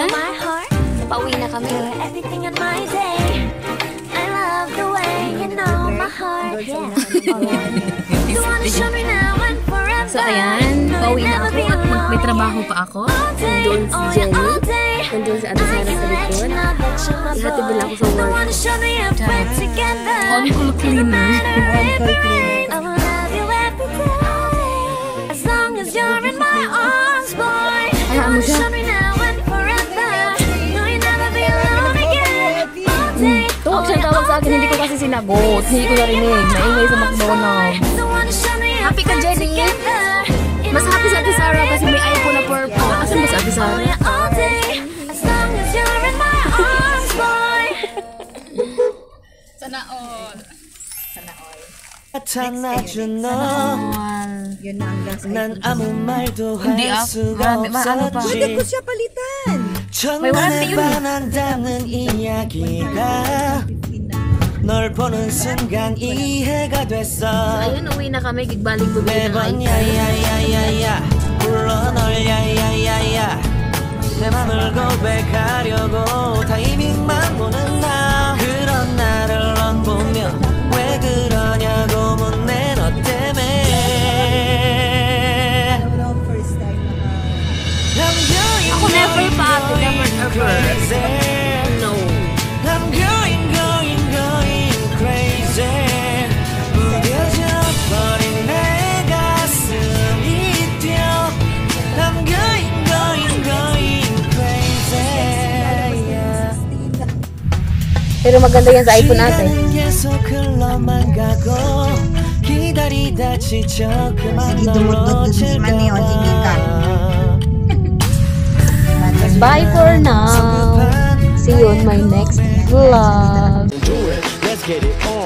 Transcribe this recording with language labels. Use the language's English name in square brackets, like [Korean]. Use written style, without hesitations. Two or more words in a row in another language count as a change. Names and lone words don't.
[Filipino] Pauwi na kami. So, ayan. Pauwi na ako at may trabaho pa ako. Nandun si Jenny. Nandun si Ate Sarah sa likod. Ihatid nila ako sa work. [English] On-call cleaner. On-call cleaner. [Filipino] Hayaan mo siya. Tawag siyang tawag sa akin, hindi ko kasi sinagot. Hindi ko narinig. Naingay sa McDonald's. Happy ka, Jenny. Mas happy si Ate Sarah kasi may iPhone na purple. Asan ba si Ate Sarah? [English] all day, as long as you're in my arms, boy. [Korean] 나타나준 너, [Filipino] Yun na ang last [Korean] 난 아무 말도 [Filipino] Hindi, [Korean] 할 수가 [Filipino] ano pa? Pwede ko [Korean] 없었지. [Filipino] siya palitan. [Korean] 첫눈에 반한다는 이야기가 널 보는 순간 이해가 됐어. [Filipino] Ayun, uwi na kami. Gigbaling bumili ng [Korean] 매번 [Filipino] iPhone. [Korean] 야야야야야 불러 널 야야야야야 내 맘을 고백하려고 타이밍만 보는 나 그런 나를 넌 보며 왜 그러냐고 묻네 너 때문에 [English] First time [Filipino] Ako never pa. [English] Never ever. No. I'm going crazy [Korean] 무뎌져 버린 내 가슴이 뛰어 [English] I'm going crazy yeah. [Filipino] Pero maganda yan sa iPhone natin. [Korean] 시간은 계속 흘러만 가고 기다리다 지쳐 그만 [Filipino] Sige, dumudod dun si Manny, o, tingin ka. [English] Bye for now. See you on my next vlog. Let's get it.